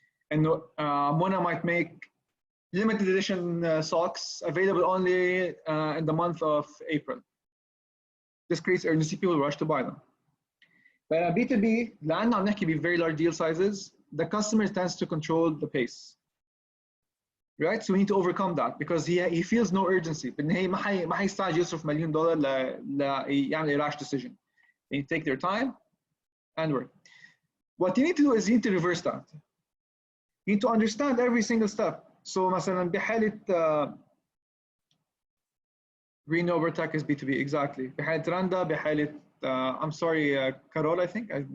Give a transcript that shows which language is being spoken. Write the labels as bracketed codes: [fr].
[en] And Mona might make limited edition socks available only in the month of April. This creates urgency, people rush to buy them. But in B2B, [ar] لأنه عم نحكي ب [en] very large deal sizes, the customer tends to control the pace. Right? So we need to overcome that because he feels no urgency. [ar] بالنهاية ما حيستعجل يصرف $1,000,000 يعمل [en] rash decision. They take their time and work. What you need to do is you need to reverse that. You need to understand every single step. So [ar] مثلا بحالة [en] Berytech is B2B, exactly. [ar] بحالة [en] Randa, بحالة I'm sorry, Carol, I think.